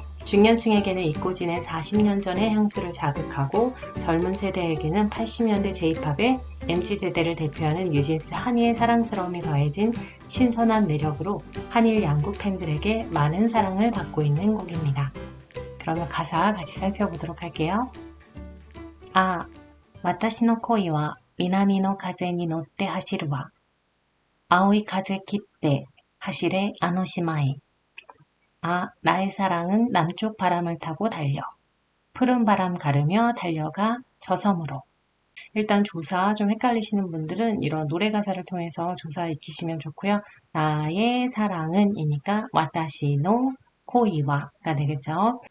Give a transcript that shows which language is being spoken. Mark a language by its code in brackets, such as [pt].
[ko] 중년층에게는 잊고 지낸 40년 전의 향수를 자극하고 젊은 세대에게는 80년대 J-팝의 MZ세대를 대표하는 뉴진스 한이의 사랑스러움이 더해진 신선한 매력으로 한일 양국 팬들에게 많은 사랑을 받고 있는 곡입니다. 그러면 가사 같이 살펴보도록 할게요. [ja] 아, 私の恋は南の風に乗って走るわ。青い風切って走れあの島へ。 [ko] 아, 나의 사랑은 남쪽 바람을 타고 달려. 푸른 바람 가르며 달려가 저 섬으로. 일단 조사 좀 헷갈리시는 분들은 이런 노래 가사를 통해서 조사 익히시면 좋고요. 나의 사랑은 이니까 와타시노 코이와가 되겠죠.